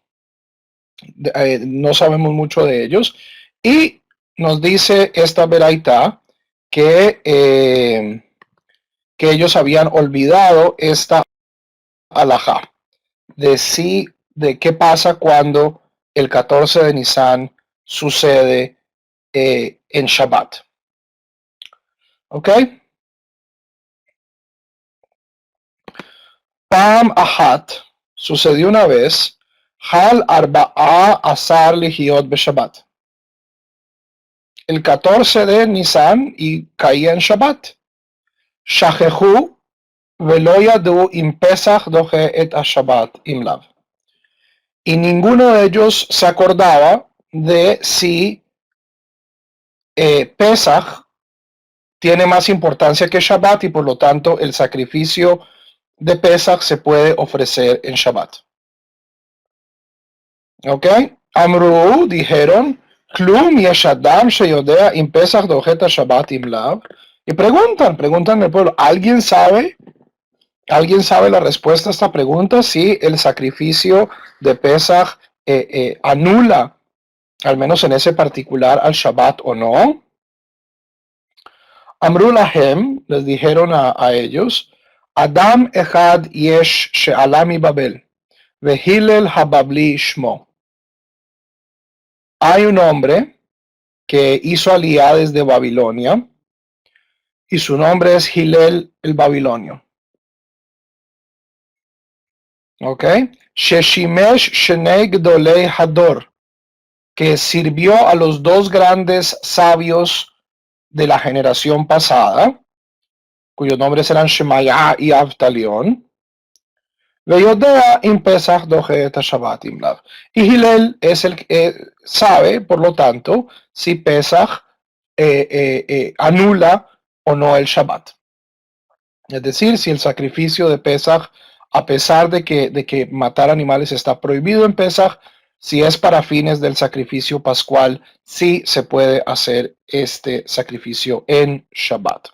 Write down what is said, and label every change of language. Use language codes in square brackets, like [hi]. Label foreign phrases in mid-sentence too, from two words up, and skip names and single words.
[es] No sabemos mucho de ellos, y nos dice esta Beraita que ellos habían olvidado esta alajá de qué pasa cuando el 14 de Nisan sucede en Shabbat. ¿Ok? [he] פעם אחת, [es] sucedió una vez, [he] חל ארבעה עשר להיות בשבת. [es] El 14 de Nisan y caía en Shabbat. [he] שכחו ולא ידעו אם פסח דוחה את שבת אם לאו. [es] Y ninguno de ellos se acordaba de si Pesach tiene más importancia que Shabbat y por lo tanto el sacrificio de Pesach se puede ofrecer en Shabbat. ¿Ok? [he] אמרו dijeron, כלום יש אדם שיודע אם פסח דוחה שבת אם לאו. [es] Y preguntan al pueblo, ¿alguien sabe la respuesta a esta pregunta? Si el sacrificio de Pesach anula, al menos en ese particular, al Shabbat o no. [he] אמרו להם, [es] les dijeron a ellos, [he] אדם אחד יש שעלה מבבל, והלל הבבלי שמו. [es] Hay un hombre que hizo aliyá desde Babilonia y su nombre es Hillel el Babilonio. [he] ¿Ok? ששימש שני גדולי הדור, [es] que sirvió a los dos grandes sabios de la generación pasada, cuyos nombres eran Shemaya y Avtalión. [he] ויודע אם פסח דוחה שבת אם לאו. [es] Y Hillel es el que sabe, por lo tanto, si Pesach anula o no el Shabbat. Es decir, si el sacrificio de Pesach, a pesar de que matar animales está prohibido en Pesach, si es para fines del sacrificio pascual, sí se puede hacer este sacrificio en Shabbat.